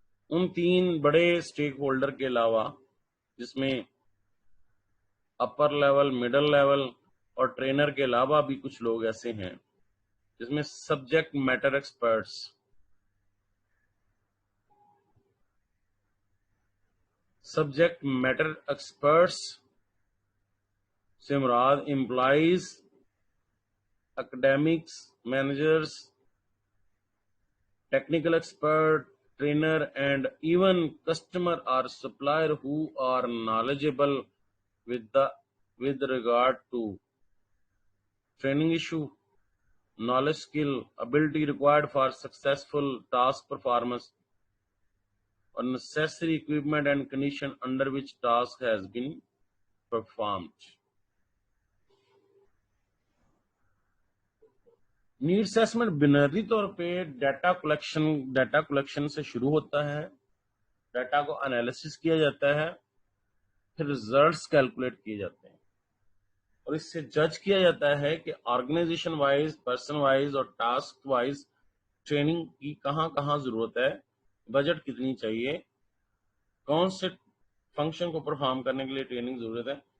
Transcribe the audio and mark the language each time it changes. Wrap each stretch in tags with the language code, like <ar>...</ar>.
<ur>ان تین بڑے stake holder کے علاوہ، جس میں اپر لیول، مڈل لیول اور ٹرینر کے علاوہ بھی کچھ لوگ ایسے ہیں جس میں subject matter experts.</ur> <en>subject matter experts</en> <ur>سے مراد</ur> <en>Employees, academics, managers, technical expert, trainer, and even customer or supplier who are knowledgeable with regard to training issue, knowledge, skill, ability required for successful task performance, or necessary equipment and condition under which task has been performed.</en> <ur>Need assessment بنیادی طور پہ data collection سے شروع ہوتا ہے. Data کو analysis کیا جاتا ہے، پھر ریزلٹس کیلکولیٹ کیے جاتے ہیں، اور اس سے جج کیا جاتا ہے کہ آرگنائزیشن وائز، پرسن وائز اور ٹاسک وائز ٹریننگ کی کہاں کہاں ضرورت ہے، بجٹ کتنی چاہیے، کون سے فنکشن کو پرفارم کرنے کے لیے ٹریننگ ضرورت ہے.</ur>